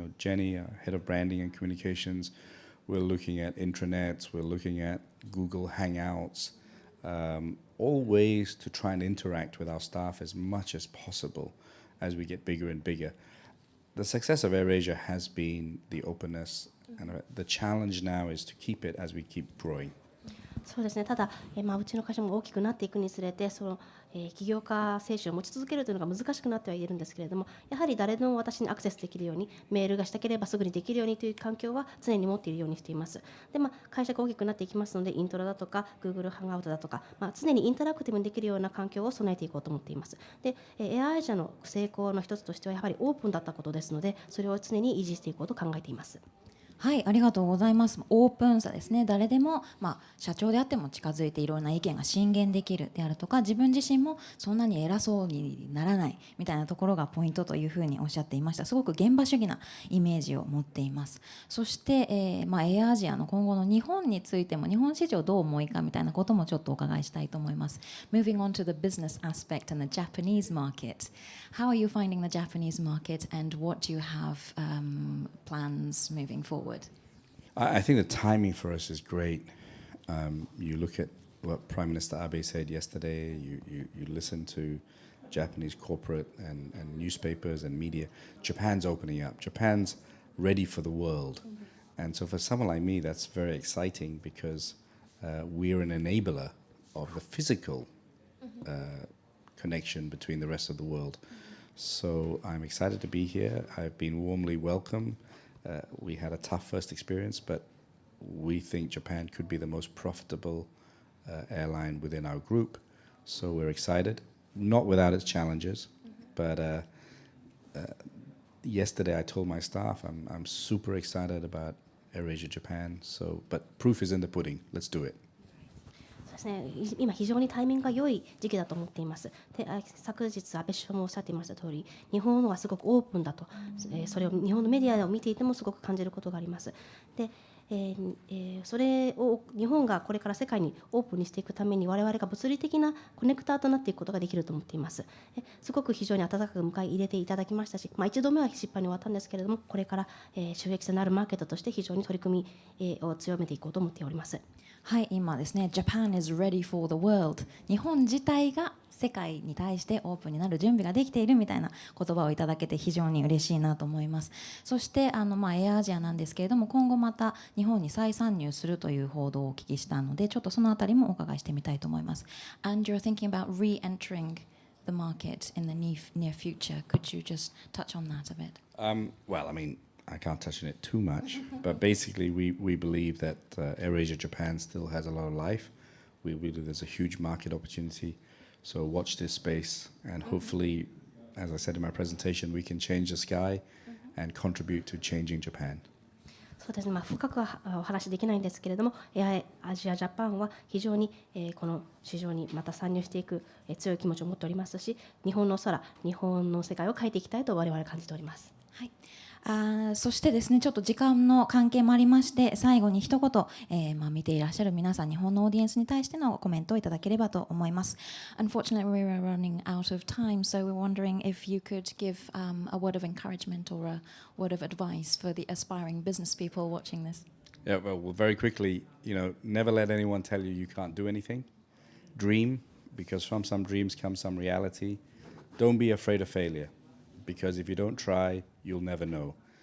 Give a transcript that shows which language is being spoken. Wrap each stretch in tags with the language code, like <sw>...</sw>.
<en>Jenny, our head of branding and communications, we're looking at intranets, we're looking at Google Hangouts, all ways to try and interact with our staff as much as possible as we get bigger and bigger. the success of AirAsia has been the openness, and the challenge now is to keep it as we keep growing.</en> <ja>そうですね。ただ、うちの会社も大きくなっていくにつれて、起業家精神を持ち続けるというのが難しくなってはいるんですけれども、やはり誰でも私にアクセスできるように、メールがしたければすぐにできるようにという環境は常に持っているようにしています。で、会社が大きくなっていきますので、イントロだとか Google ハンガウトだとか、常にインタラクティブにできるような環境を備えていこうと思っています。で、AirAsia の成功の一つとしてはやはりオープンだったことですので、それを常に維持していこうと考えています。はい、ありがとうございます。オープンさですね。誰でも、社長であっても近づいていろんな意見が進言できるであるとか、自分自身もそんなに偉そうにならないみたいなところがポイントというふうにおっしゃっていました。すごく現場主義なイメージを持っています。そして、AirAsia の今後の日本についても、日本市場どう思いかみたいなこともちょっとお伺いしたいと思います。</ja> <en>Moving on to the business aspect and the Japanese market. How are you finding the Japanese market and what do you have plans moving forward? I think the timing for us is great. You look at what Prime Minister Abe said yesterday, you listen to Japanese corporate and newspapers and media. Japan's opening up. Japan's ready for the world. And so for someone like me, that's very exciting because we're an enabler of the physical connection between the rest of the world. So I'm excited to be here. I've been warmly welcomed. We had a tough first experience, but we think Japan could be the most profitable airline within our group. So we're excited, not without its challenges. But yesterday I told my staff I'm super excited about AirAsia Japan. But proof is in the pudding. Let's do it.</en> <ja>ですね、今非常にタイミングが良い時期だと思っています。で、昨日安倍首相もおっしゃっていました通り、日本はすごくオープンだと、それを日本のメディアを見ていてもすごく感じることがあります。で、それを日本がこれから世界にオープンにしていくために我々が物理的なコネクターとなっていくことができると思っています。すごく非常に温かく迎え入れていただきましたし、一度目は失敗に終わったんですけれども、これから収益性のあるマーケットとして非常に取り組みを強めていこうと思っております。はい、今ですね、</ja> <en>Japan is ready for the world。</en> <ja>日本自体が世界に対してオープンになる準備ができているみたいな言葉をいただけて非常に嬉しいなと思います。そしてAirAsiaなんですけれども、今後また日本に再参入するという報道をお聞きしたので、ちょっとそのあたりもお伺いしてみたいと思います。</ja> <en>And you're thinking about re-entering the market in the near future. Could you just touch on that a bit? Well, I mean, I can't touch on it too much, but basically we believe that AirAsia Japan still has a lot of life. We believe there's a huge market opportunity. So watch this space, and hopefully, as I said in my presentation, we can change the sky and contribute to changing Japan.</en> <ja>そうですね、深くはお話できないんですけれども、AirAsia Japanは非常にこの市場にまた参入していく強い気持ちを持っておりますし、日本の空、日本の世界を変えていきたいと我々は感じております。はい、そしてですね、ちょっと時間の関係もありまして、最後に一言、見ていらっしゃる皆さん、日本のオーディエンスに対してのコメントをいただければと思います。</ja> <en>Unfortunately, we are running out of time, so we're wondering if you could give a word of encouragement or a word of advice for the aspiring business people watching this. Yeah, well, very quickly, never let anyone tell you can't do anything. Dream, because from some dreams comes some reality. Don't be afraid of failure, because if you don't try, you'll never know.</en>